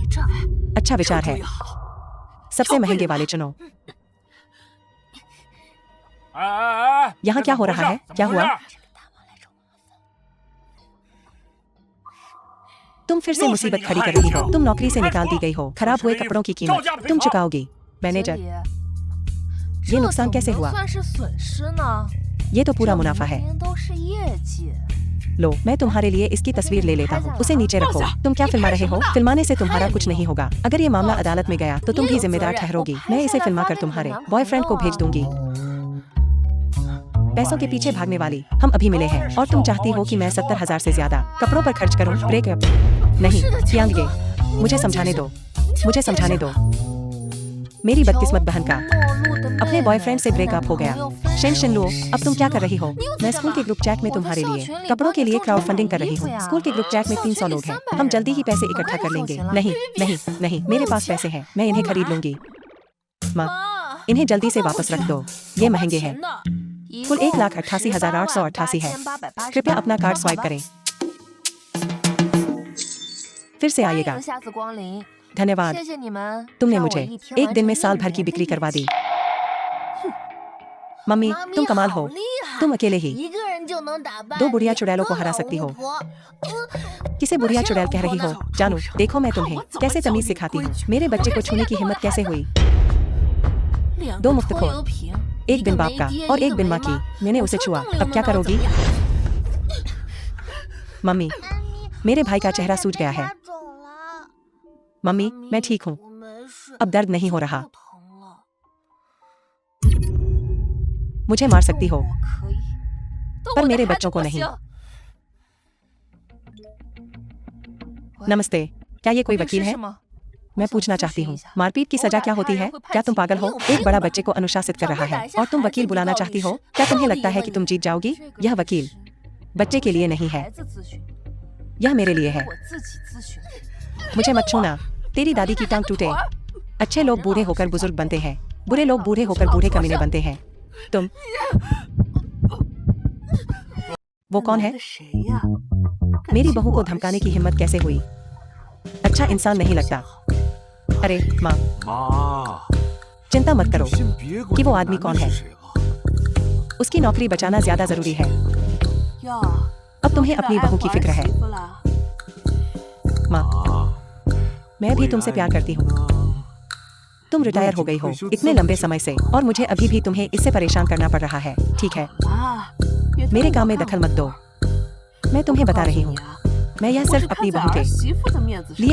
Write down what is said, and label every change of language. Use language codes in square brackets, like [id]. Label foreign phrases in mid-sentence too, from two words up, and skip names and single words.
[hi] अच्छा विचार है। सबसे महंगे वाले चुनो। [zh] 哎哎哎， [hi] यहाँ क्या हो रहा है? क्या हुआ? तुम फिर से मुसीबत खड़ी कर रही हो। तुम नौकरी से निकाल दी गई हो। खराब हुए कपड़ों की कीमत तुम चुकाओगी। [zh] 经 [hi] मैनेजर, [zh] 理， [hi] ये [zh] 这 [hi] नुकसान [zh] 怎么 [hi] कैसे [zh] 能 [hi] हुआ? [zh] 算是损失呢？ [hi] ये तो पूरा [zh] 这 [hi] मुनाफा [zh] 明 [hi] है। [zh] 明都是业绩。 [hi] लो, मैं तुम्हारे लिए इसकी तस्वीर ले लेता हूँ। उसे नीचे रखो। तुम क्या फिल्मा रहे हो? फिल्माने से तुम्हारा कुछ नहीं होगा। अगर ये मामला अदालत में गया तो तुम भी जिम्मेदार ठहरोगी। मैं इसे फिल्मा कर तुम्हारे बॉयफ्रेंड को भेज दूंगी। पैसों के पीछे भागने वाली हम अभी मिले हैं और तुम चाहती हो कि मैं 70,000 से ज्यादा कपड़ों पर खर्च करूं? ब्रेकअप नहीं, यांगे, मुझे समझाने दो। मुझे समझाने दो। मेरी बदकिस्मत बहन का [zh] 陌路的妹 [hi] अपने [zh] 妹 [hi] बॉयफ्रेंड से [zh] 在 [hi] ब्रेकअप हो [zh] 男 [hi] गया। [zh] 朋友分 [hi] शेन [zh] 手 [hi] शिन लो, [zh] 的 [hi] अब तुम क्या कर रही हो? [zh] 你又在 [hi] मैं [zh] 干 [hi] स्कूल के [zh] 嘛 [hi] ग्रुप चैट में [zh] 我在 [hi] तुम्हारे [zh] 校 [hi] लिए [zh] 群里 [hi] कपड़ों [zh] 帮 [hi] के [zh] 你 [hi] लिए [zh] 众筹 [en] crowd funding [zh] 买 [hi] कर रही [zh] 衣服 [hi] हूँ। [zh] 呀 [hi] स्कूल के ग्रुप चैट में [zh] 校 300 群里 [hi] लोग हैं। [zh] 300 [hi] हम जल्दी ही [zh] 人呢 [hi] पैसे [zh] 我 [hi] इकट्ठा [zh] 帮 [hi] कर [zh] 你凑 [hi] लेंगे। [zh] 齐了 [hi] नहीं नहीं नहीं, मेरे पास पैसे हैं। मैं इन्हें खरीद लूंगी। माँ, [zh] 妈 [hi] इन्हें जल्दी से वापस रख दो, ये महंगे हैं। [zh] 一 [hi] कुल [zh] 共 [hi] 1,88,888 है। कृपया अपना [en] card swipe [hi] करें। फिर से [zh] 欢 [hi] आइएगा। [zh] 迎下次光临， [hi] धन्यवाद, [zh] 谢谢你们 [hi] तुमने [zh] 让我 [hi] मुझे [zh] 一天 [hi] एक [zh] 完 [hi] दिन [zh] 成 [hi] में [zh] 1 [hi] साल भर की [zh] 人 [hi] बिक्री [zh] 的 [hi] करवा [zh] 意 [hi] दी। [zh] 思。 [hi] मम्मी, [zh] 妈咪 [hi] तुम कमाल [zh] 好 [hi] हो। [zh] 厉害， [hi] तुम अकेले ही [zh] 一个人就能打败 [hi] दो बुढ़िया [zh] 2 [hi] चुड़ैलों को हरा सकती हो। किसे बुढ़िया चुड़ैल कह रही हो? जानू, देखो मैं तुम्हें कैसे तमीज सिखाती हूँ। मेरे बच्चे को छूने की हिम्मत कैसे हुई? 2 दो [zh] 个 [hi] मुफ्त [zh] 拖 [hi] खोर, [zh] 油瓶， [hi] एक [zh] 一 [hi] बिन [zh] 个 [hi] बाप [zh] 没 [hi] का [zh] 爹 [hi] और [zh] 一 [hi] एक [zh] 个 [hi] बिन [zh] 没 [hi] माँ की। [zh] 妈， [hi] मैंने [zh] 我 [hi] उसे [zh] 说 [hi] छुआ, [zh] 动 [hi] अब क्या [zh] 能 [hi] करोगी? [zh] 怎么样？ [hi] मम्मी, मेरे भाई का चेहरा सूज गया है। मम्मी, मैं ठीक हूँ, [zh] 我没事， [hi] अब दर्द नहीं हो रहा। [zh] 不疼了， [hi] मुझे मार सकती हो, [zh] 我可以，动 [hi] पर [zh] 我的 [hi] मेरे [zh] 孩子 [hi] बच्चों को [zh] 不 [hi] नहीं। [zh] 行。 [hi] नमस्ते, क्या ये कोई [zh] 律 [hi] वकील [zh] 师 [hi] है? [zh] 是吗？ [hi] मैं [zh] 我想 [hi] पूछना [zh] 咨 [hi] चाहती [zh] 询 [hi] हूँ, [zh] 一下 [hi] मारपीट की सजा क्या होती है? क्या तुम पागल हो? एक बड़ा बच्चे को अनुशासित कर रहा है और तुम वकील बुलाना चाहती हो? क्या तुम्हें लगता है कि तुम जीत जाओगी? [zh] 这个 [hi] यह [zh] 律 [hi] वकील [zh] 师 [hi] बच्चे के लिए नहीं [zh] 孩 [hi] है, [zh] 子咨询， [hi] यह मेरे लिए है। [zh] 我自己咨询。 [hi] मुझे मत छूना, तेरी दादी की टांग टूटे। अच्छे लोग बूढ़े होकर बुजुर्ग बनते हैं, बुरे लोग बूढ़े होकर बूढ़े कमीने बनते हैं। तुम वो कौन है? [zh] 男的谁呀？ [hi] मेरी बहू को धमकाने की हिम्मत कैसे हुई? अच्छा इंसान नहीं लगता। अरे माँ, [zh] 妈， [hi] चिंता मत [zh] 你 [hi] करो [zh] 就先别管 [hi] कि वो [zh] 这 [hi] आदमी [zh] 男 [hi] कौन [zh] 的 [hi] है। [zh] 是谁了。 [hi] उसकी नौकरी बचाना ज्यादा जरूरी है। [zh] 哟， [hi] अब तुम्हें अपनी बहू की फिक्र है। [zh] 媳妇了。 [hi] माँ, [zh] 妈， [hi] मैं भी तुमसे प्यार करती हूँ। [zh] 呢 [hi] तुम रिटायर हो गई हो इतने लंबे समय से और मुझे अभी भी तुम्हें इससे परेशान करना पड़ रहा है। ठीक है, [zh] 妈，别动 [hi] मेरे [zh] 我 [hi] काम में [zh] 看 [hi] दखल [zh] 我 [hi] मत दो। मैं तुम्हें बता रही हूँ, [zh] 告诉你啊 [hi] मैं यह [zh] 我是 [hi] सिर्फ [zh] 看 [hi] अपनी [zh] 在 [hi] बहू [zh] 儿 [hi] के [zh] 媳妇的面子上